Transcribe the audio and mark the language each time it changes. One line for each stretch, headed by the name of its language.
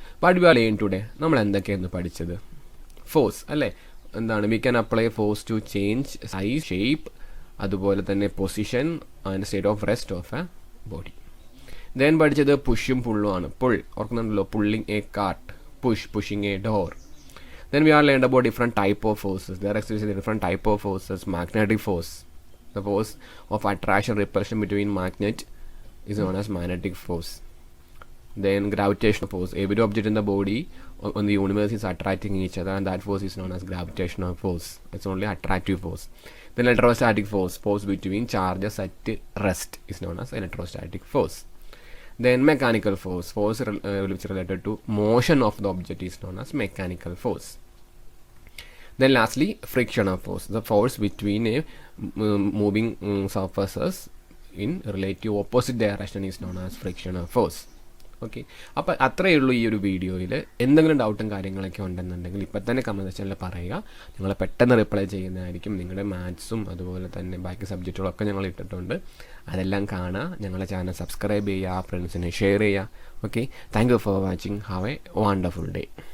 English: but we are learn today
Malayalam: നമ്മൾ എന്തൊക്കെയാണ് പഠിച്ചത്? ഫോഴ്സ് അല്ലേ, എന്താണ്?
English: we can apply force to change size, shape,
Malayalam: അതുപോലെ തന്നെ
English: Position and state of rest of a body.
Malayalam: Then പഠിച്ചത് പുഷും പുള്ളും ആണ്. Pull ഓർക്കുന്നുണ്ടല്ലോ,
English: Pulling a cart, pushing a door. Then we are learned about different type of forces. There exists different type of forces. Magnetic force, the force of attraction repulsion between magnet is known as magnetic force. Then gravitational force. Every object in the body on the universe is attracting each other, and that force is known as gravitational force. It's only attractive force. Then electrostatic force, force between charges at rest, is known as electrostatic force. Then mechanical force, force which is related to motion of the object is known as mechanical force. Then lastly, frictional force, the force between a moving surfaces in relative opposite direction is known as frictional force.
Malayalam: Okay, അപ്പോൾ അത്രയേ ഉള്ളൂ ഈ ഒരു വീഡിയോയിൽ. എന്തെങ്കിലും ഡൗട്ടും കാര്യങ്ങളൊക്കെ ഉണ്ടെന്നുണ്ടെങ്കിൽ ഇപ്പം തന്നെ കമൻറ്റ് സെക്ഷനിൽ പറയുക. ഞങ്ങൾ പെട്ടെന്ന് റിപ്ലൈ ചെയ്യുന്നതായിരിക്കും. നിങ്ങളുടെ മാത്സും അതുപോലെ തന്നെ ബാക്കി സബ്ജക്റ്റുകളൊക്കെ ഞങ്ങൾ ഇട്ടിട്ടുണ്ട്. അതെല്ലാം കാണുക. ഞങ്ങളുടെ ചാനൽ സബ്സ്ക്രൈബ് ചെയ്യുക, ഫ്രണ്ട്സിനെ ഷെയർ ചെയ്യുക. Okay,
English: Thank you for watching. Have a wonderful day.